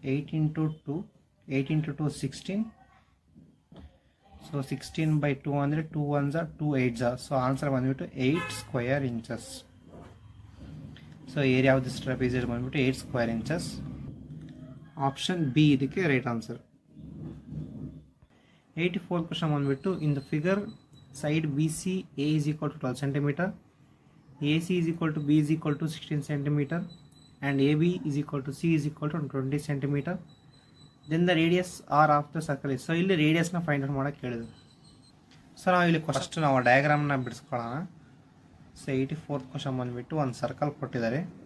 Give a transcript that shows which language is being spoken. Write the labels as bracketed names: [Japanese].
[Kannada] 8 into 2 8 into 2 16. So 16 by 2 ಅಂದರೆ 2 1s 2 8s. So answer ಬಂದುಬಿಟ್ಟು 8 square inches. So area of this ಟ್ರೆಪಿಜಿಯಡ್ ಬಂದುಬಿಟ್ಟು 8 square inches. Option B ಇದಕ್ಕೆ right answer. [English] 84th question ಬಂದುಬಿಟ್ಟು in the figure side BC A is equal to 12 cm, AC is equal to B is equal to 16 cm, and AB is equal to C is equal to 20 cm. Then the radius R of the circle is. [Kannada] So ಇಲ್ಲಿ ರೇಡಿಯಸ್ನ find out ಮಾಡೋಕ್ಕೆ ಕೇಳಿದ್ರು. So ನಾವು ಇಲ್ಲಿ first ನಾವು ಡಯಾಗ್ರಾಮ್ನ ಬಿಡಿಸ್ಕೊಳ್ಳೋಣ. So 84th question ಬಂದುಬಿಟ್ಟು ಒಂದು circle ಕೊಟ್ಟಿದ್ದಾರೆ.